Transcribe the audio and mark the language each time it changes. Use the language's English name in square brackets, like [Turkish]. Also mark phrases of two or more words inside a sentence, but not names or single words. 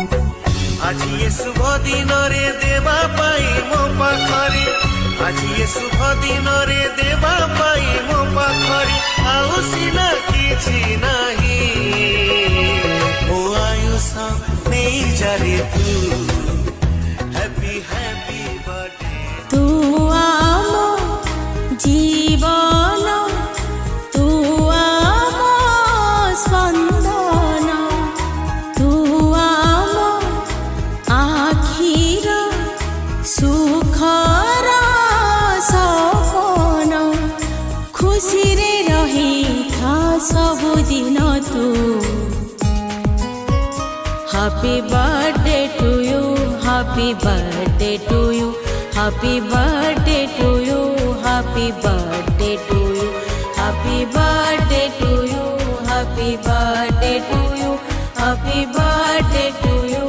[Odia] ଆଜି ଏ ଶୁଭ ଦିନରେ ଦେବା ପାଇଁ ମୋ ପାଖରେ, ଆଜି ଏ ଶୁଭ ଦିନରେ ଦେବା ପାଇଁ ମୋ ପାଖରେ ଆଉ ସିନା କିଛି ନାହିଁ। ମୋ ଆୟୁଷ ନେଇ ଯାରେ ତୁ, [English] happy happy birthday. [Odia] ତୁ ଆମ ଜୀବନ, ତୁ ଆମ ସ୍ପନ୍ଦନ, ତୁ ଆମ ଆଖିର ସୁଖର ସପନ, ଖୁସିରେ ରହିଥା ସବୁଦିନ তু। [English] happy birthday to you, happy birthday to you, happy birthday to you, happy birthday to you, happy birthday to you, happy birthday to you, happy birthday to